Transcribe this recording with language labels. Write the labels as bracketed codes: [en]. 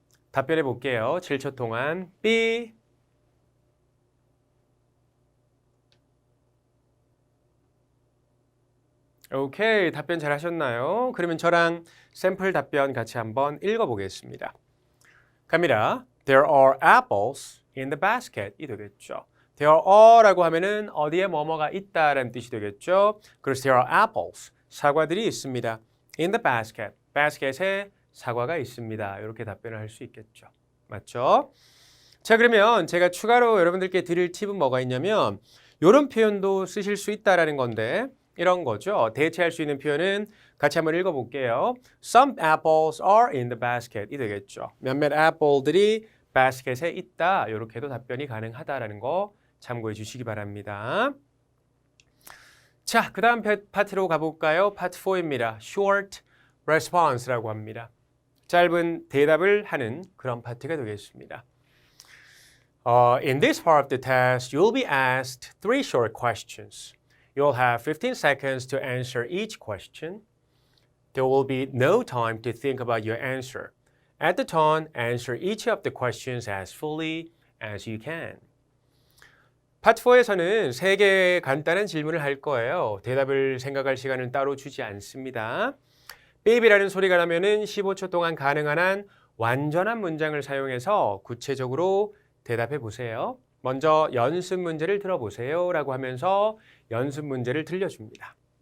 [ko] 답변해 볼게요. 7초 동안 B 오케이, 답변 잘 하셨나요? 그러면 저랑 샘플 답변 같이 한번 읽어보겠습니다. 갑니다. [en] There are apples in the basket [ko] 이 되겠죠. There are라고 하면은 어디에 뭐뭐가 있다라는 뜻이 되겠죠. 그래서 [en] there are apples, [ko] 사과들이 있습니다. [en] In the basket, [ko] basket에 사과가 있습니다. 이렇게 답변을 할 수 있겠죠. 맞죠? 자, 그러면 제가 추가로 여러분들께 드릴 팁은 뭐가 있냐면 이런 표현도 쓰실 수 있다라는 건데 이런 거죠. 대체할 수 있는 표현은 같이 한번 읽어볼게요. [en] Some apples are in the basket [ko] 이 되겠죠. 몇몇 애플들이 바스켓에 있다. 이렇게도 답변이 가능하다라는 거 참고해 주시기 바랍니다. 자, 그 다음 파트로 가볼까요? 파트 4입니다. Short response라고 합니다. 짧은 대답을 하는 그런 파트가 되겠습니다. [en] In this part of the test, you'll be asked 3 short questions. You'll have 15 seconds to answer each question. There will be no time to think about your answer. At the tone, answer each of the questions as fully as you can. [ko] 파트 4에서는 3개의 간단한 질문을 할 거예요. 대답을 생각할 시간은 따로 주지 않습니다. baby라는 소리가 나면은 15초 동안 가능한 한 완전한 문장을 사용해서 구체적으로 대답해 보세요. 먼저 연습 문제를 들어보세요 라고 하면서 연습 문제를 들려줍니다.